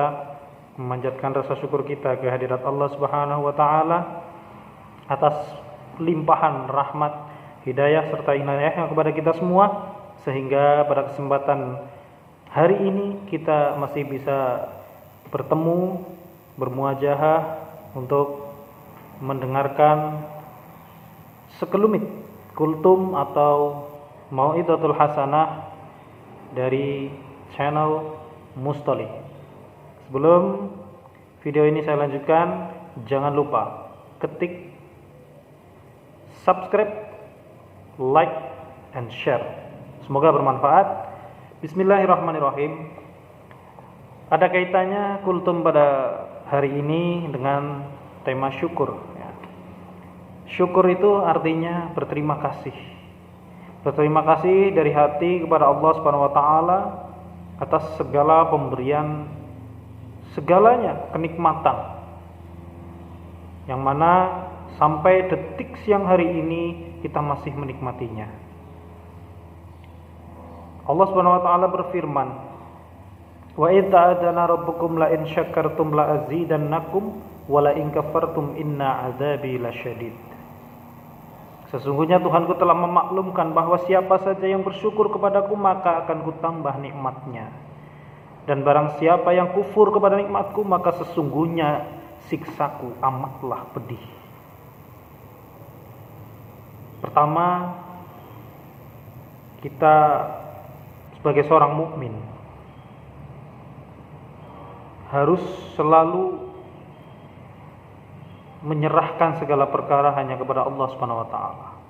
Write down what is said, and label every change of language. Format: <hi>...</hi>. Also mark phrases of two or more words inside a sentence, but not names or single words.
<id>memanjatkan rasa syukur kita kehadirat Allah</id> <ar>سبحانه وتعالى</ar> <id>atas limpahan rahmat, hidayah serta inayahnya kepada kita semua, sehingga pada kesempatan hari ini kita masih bisa bertemu, bermuajahah untuk mendengarkan sekelumit kultum atau</id> <ar>موعظة الحسنة</ar> <id>dari channel Mustolih. Sebelum video ini saya lanjutkan, jangan lupa ketik subscribe,</id> <en>like, and share.</en> <id>Semoga bermanfaat. Bismillahirrahmanirrahim. Ada kaitannya kultum pada hari ini dengan tema syukur. Syukur itu artinya berterima kasih. Berterima kasih dari hati kepada Allah</id> <ar>سبحانه وتعالى</ar> <id>atas segala pemberian, segalanya kenikmatan, yang mana sampai detik siang hari ini kita masih menikmatinya. Allah</id> <ar>سبحانه وتعالى</ar> <id>berfirman,</id> <ar>"وإذ تأذن ربكم لئن شكرتم لأزيدنكم ولئن كفرتم إن عذابي لشديد."</ar> <id>Sesungguhnya Tuhanku telah memaklumkan bahwa siapa saja yang bersyukur kepadaku maka akan kutambah nikmatnya. Dan barang siapa yang kufur kepada nikmatku maka sesungguhnya siksaku amatlah pedih. Pertama, kita sebagai seorang mukmin harus selalu menyerahkan segala perkara hanya kepada Allah</id> <ar>سبحانه وتعالى.</ar>